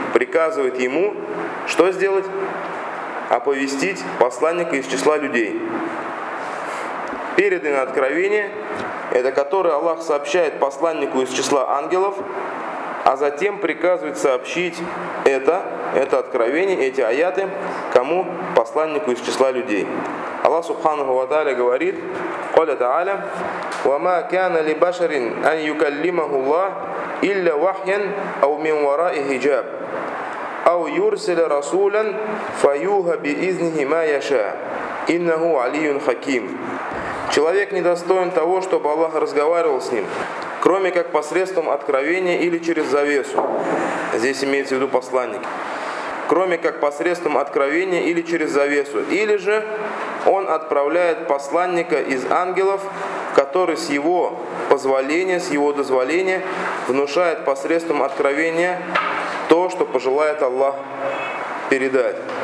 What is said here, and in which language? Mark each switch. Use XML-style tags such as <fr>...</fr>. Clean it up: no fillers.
<ru>Приказывает ему, что сделать? Оповестить посланника из числа людей. Переданное откровение, это которое Аллах сообщает посланнику из числа ангелов, а затем приказывает сообщить это откровение, эти аяты, кому? Посланнику из числа людей. Аллах субханаху ва тааля говорит,</ru> <ar>قال تعالى وما كان لبشر أن يكلمه الله إلا وحيا أو من وراء حجاب أو يرسل رسولا فيوحى بإذنه ما يشاء إنه علي حكيم.</ar> <ru>Человек не достоин того, чтобы Аллах разговаривал с ним, кроме как посредством откровения или через завесу. Здесь имеется в виду посланник. Кроме как посредством откровения или через завесу. Или же он отправляет посланника из ангелов, который с его позволения, с его дозволения внушает посредством откровения то, что пожелает Аллах передать.</ru>